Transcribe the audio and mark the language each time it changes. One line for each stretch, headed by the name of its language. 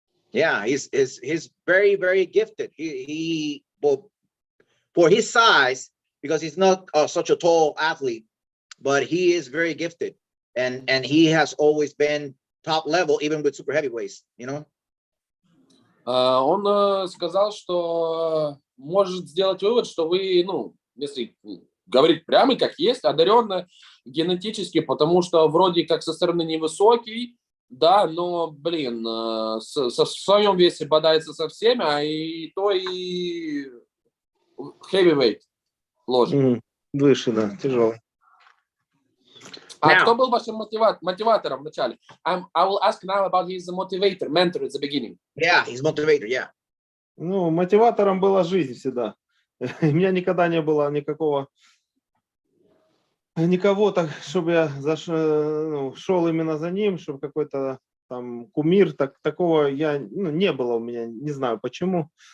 English: Yeah, he's very, very gifted. He well, for his size, because he's not such a tall athlete, but he is very gifted, and he has always been top level, even with super heavyweights, you know.
Russian: Он сказал, что может сделать вывод, что вы, ну, если говорить прямо как есть, одарен генетически, потому что вроде как со стороны невысокий, да, но, блин, в своем весе бодается со всеми, а и то и heavyweight ложит. Выше, да, тяжелый. А кто был вашим мотиватором в начале?
English: I will ask now about his motivator, mentor at the beginning. Yeah, he's motivator, yeah.
Russian: Ну, мотиватором была жизнь всегда. У меня никогда не было никого, так, чтобы я шел именно за ним, чтобы какой-то там кумир, такого не было у меня, не знаю почему.